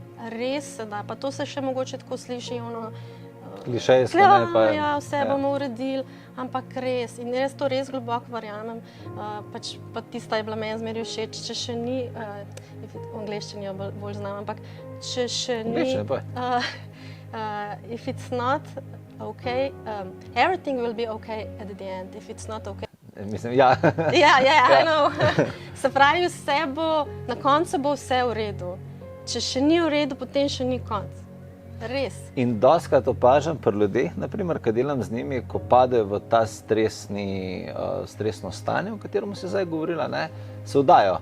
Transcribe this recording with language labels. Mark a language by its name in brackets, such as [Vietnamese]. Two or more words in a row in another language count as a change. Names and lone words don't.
[Slovenian] Res se da, pa to se še mogoče tako sliši, klišejsko, ne, pa ja, vse bomo uredili, ampak res, in res to res globoko verjamem, pač pa tista je bila meni zmeraj všeč, če še ni, v angleščini jo bolj znam, ampak če še ni, [English] if it's not okay, everything will be okay at the end, if it's not okay. [Slovenian] Mislim, ja. [English] I know. [Slovenian] Se pravi, vse bo, na koncu bo vse v redu. Če še ni v redu, potem še ni konc. Res. In dostikrat opažam pri ljudeh, naprimer, ko delam z njimi, ko padejo v ta stresno stanje, o katerem si zdaj govorila, ne, se vdajo.